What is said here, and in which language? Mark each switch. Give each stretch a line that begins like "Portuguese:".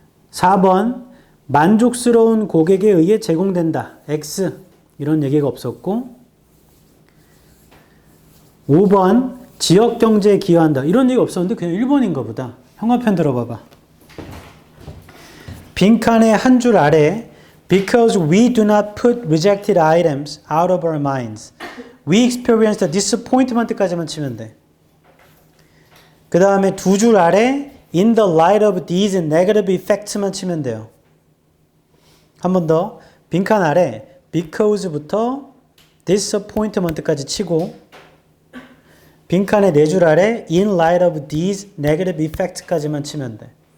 Korean: 4번 만족스러운 고객에 의해 제공된다 X 이런 얘기가 없었고 5번 지역경제에 기여한다 이런 얘기 없었는데 그냥 1번인가 보다. 형화편 들어봐봐. 빈칸의 한 줄 아래
English: Because we do not put rejected items out of our minds We experience the disappointment
Korean: 까지만 치면 돼. 그 다음에 두 줄 아래
English: In the light of these negative effects
Korean: 만 치면 돼요. 한 번 더 빈칸 아래 Because부터 disappointment까지 치고 빈칸의 4줄 아래
English: In light of these negative effects
Korean: 까지만 치면 돼.